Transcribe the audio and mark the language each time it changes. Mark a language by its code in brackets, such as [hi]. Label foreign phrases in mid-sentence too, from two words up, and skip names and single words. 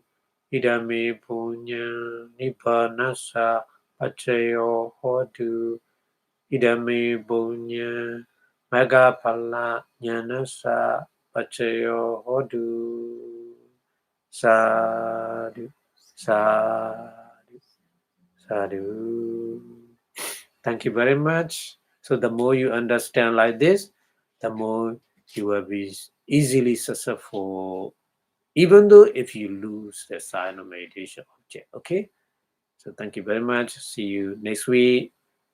[pi] Idame punya nipphannasa pachayo hotu. Idame punya magapala nyanasa pachayo hotu. Sadhu, sadhu, sadhu. [en] Thank you very much. So the more you understand like this, the more you will be easily successful, even though if you lose the silent meditation object. Okay? So thank you very much. See you next week.